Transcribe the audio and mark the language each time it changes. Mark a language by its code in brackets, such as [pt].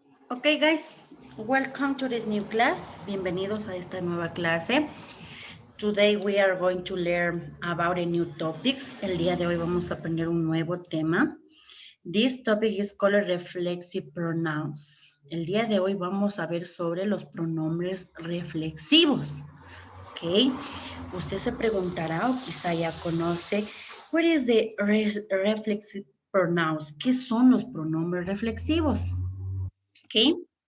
[en] Okay, guys, welcome to this new class. [es] Bienvenidos a esta nueva clase. [en] Today we are going to learn about a new topics. [es] El día de hoy vamos a aprender un nuevo tema. [en] This topic is called reflexive pronouns. [es] El día de hoy vamos a ver sobre los pronombres reflexivos. Ok, usted se preguntará o quizá ya conoce, [en] what is the reflexive pronouns? [es] ¿Qué son los pronombres reflexivos? Ok.